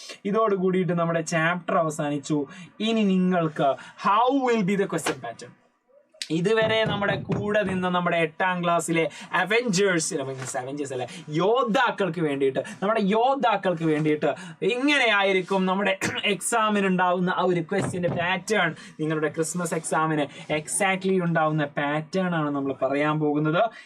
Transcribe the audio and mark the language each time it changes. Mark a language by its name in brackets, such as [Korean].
[Malayalam] ഇതോട് കൂടിയിട്ട് നമ്മുടെ ചാപ്റ്റർ അവസാനിച്ചു. ഇനി നിങ്ങൾക്ക് [English] how will be the question pattern? [Malayalam] ഇതുവരെ നമ്മുടെ കൂടെ നിന്ന നമ്മുടെ 8ാം ക്ലാസ്സിലെ അവെഞ്ചേഴ്സ് അല്ല, യോദ്ധാക്കൾക്ക് വേണ്ടിയിട്ട്, നമ്മുടെ യോദ്ധാക്കൾക്ക് വേണ്ടിയിട്ട് എങ്ങനെയായിരിക്കും നമ്മുടെ എക്സാമിന് ഉണ്ടാവുന്ന ആ ഒരു ക്വസ്റ്റ്യൻ്റെ പാറ്റേൺ, നിങ്ങളുടെ ക്രിസ്മസ് എക്സാമിന് എക്സാക്ട്ലി ഉണ്ടാവുന്ന പാറ്റേൺ ആണ് നമ്മൾ പറയാൻ പോകുന്നത്.